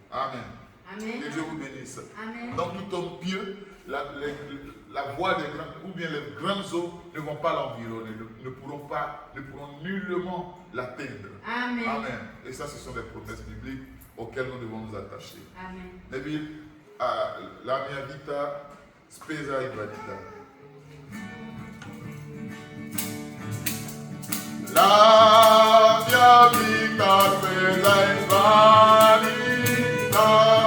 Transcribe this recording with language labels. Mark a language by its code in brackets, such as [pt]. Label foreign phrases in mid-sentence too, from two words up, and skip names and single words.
[fr] Amen. Amen. Que Dieu vous bénisse. Amen. Donc, tout homme pieux, la la voie des grandes, ou bien les grandes eaux ne vont pas l'environner, ne pourront nullement l'atteindre. Amen. Amen. Et ça, ce sont des promesses bibliques auxquelles nous devons nous attacher. Amen. [it] Neville, la mia vita spesa in vanità. La mia vita spesa in vanità,